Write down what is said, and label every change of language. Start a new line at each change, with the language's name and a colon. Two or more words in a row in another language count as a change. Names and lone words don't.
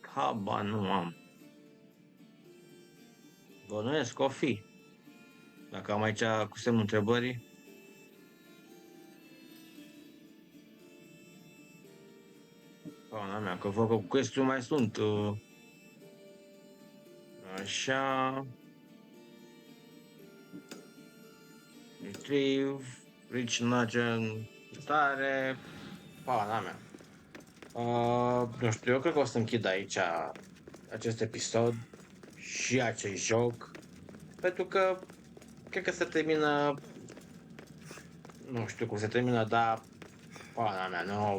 Romanian: Haba, nu am. Bănuiesc că o fi. Dacă am aici cu semnul întrebării. Pana mea, că văd că quest-uri mai sunt. Așa. Retrieve. Rich Nugent. Tare. Pana mea. Nu știu, eu cred că o să închid aici acest episod și acest joc. Pentru că cred că se termină. Nu știu cum se termină, dar pana mea, nu.